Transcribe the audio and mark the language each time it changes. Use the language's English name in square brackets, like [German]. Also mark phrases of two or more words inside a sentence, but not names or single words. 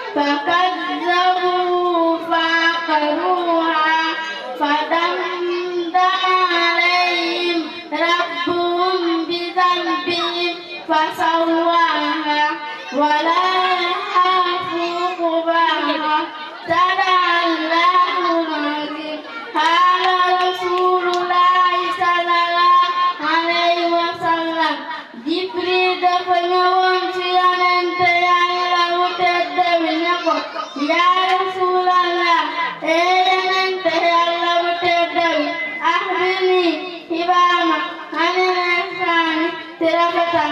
[Arabic] فكذبوا فعقروها فدمدم عليهم ربهم بذنبهم فسواها ولا يخاف عقباها. صدق الله العظيم. قال رسول الله صلى الله عليه وسلم [Wolof] Jibril dafa ñëwoon ci Yonent Yàlla wu tedd bi ne ko [Arabic] يا رسول الله [Wolof] Yonent Yàlla wu tedd bi [Arabic] أخبرني خبرا عن الإحسان [Wolof] ci rafetal.